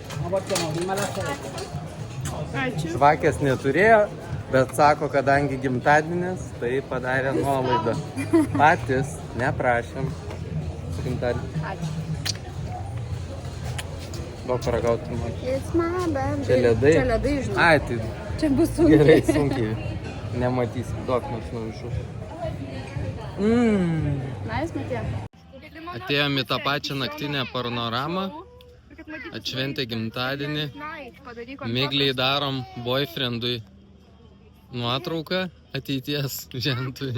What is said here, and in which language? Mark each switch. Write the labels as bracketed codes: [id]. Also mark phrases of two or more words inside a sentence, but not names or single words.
[lt] Ačiū. Žvakės neturėjo, bet sako, kadangi gimtadienis, tai padarė nuolaidą. Patys neprašėm. Su gimtadieniu. Ačiū. Buvo paragauti man. [en] It's my birthday. [lt] Čia ledai? Čia ledai, žinau. Ai, tai Čia bus sunkiai. gerai, sunkiai. Nematysim, duok nors nuvišų. [en] Nice, Matėja. [lt] Atėjom į tą pačią naktinę panoramą. Atšventė gimtadienį. Migliai darom boyfriendui nuotrauką ateities žentui.